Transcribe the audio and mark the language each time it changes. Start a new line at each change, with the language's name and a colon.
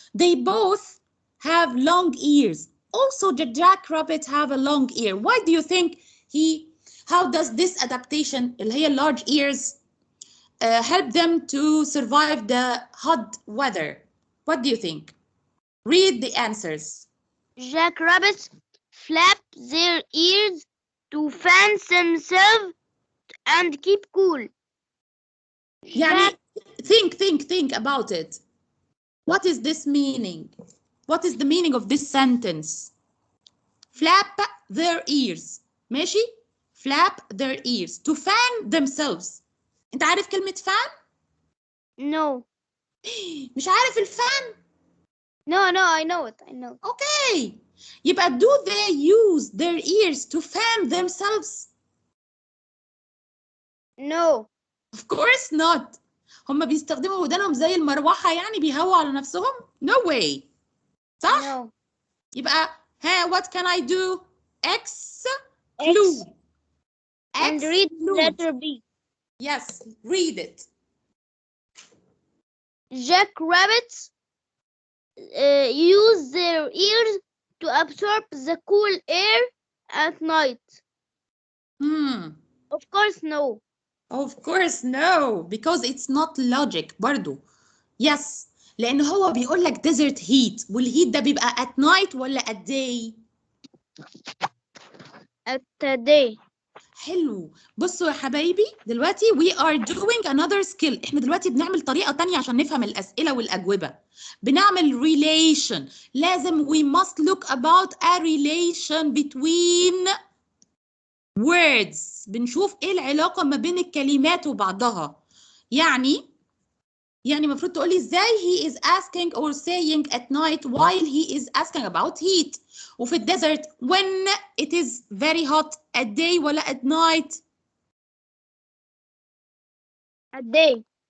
English: They both have long ears. Also, the jackrabbit have a long ear. Why do you think how does this adaptation
Arabic: اللي هي
English: large ears help them to survive the hot weather? What do you think? Read the answers. Jackrabbits flap their ears to fan themselves and keep cool. يعني think about it. What is this meaning? What is the meaning of this sentence? Flap their ears. ماشي؟ Flap their ears to fan themselves.
Arabic: انت عارف كلمة fan؟
English: No.
Arabic: مش عارف الفان؟
English: No, I know it. I know. Okay. يبقى do they use their ears to fan themselves? No. Of course not.
Arabic: هم بيستخدموا ودانهم زي المروحة يعني بيهووا على نفسهم؟
English: No way.
Arabic: صح؟
English: No. يبقى what can I do? X. Exclude. And read letter B. Yes, read it. Jackrabbits use their ears to absorb the cool air at night. Of course, no. Of course no, because it's not logic برضو.
Arabic: Yes, لأن هو بيقول لك
English: desert heat
Arabic: والheat ده بيبقى
English: at night
Arabic: ولا
English: at day؟ At day.
Arabic: حلو. بصوا يا حبايبي دلوقتي
English: we are doing another skill.
Arabic: احنا دلوقتي بنعمل طريقة تانية عشان نفهم الأسئلة والأجوبة.
English: بنعمل relation. لازم we must look about a relation between words.
Arabic: بنشوف ايه العلاقة ما بين الكلمات وبعضها. يعني المفروض تقولي ازاي
English: he is asking or saying at night while he is asking about heat.
Arabic: وفي الديزرت
English: when it is very hot at day ولا at night؟ At day.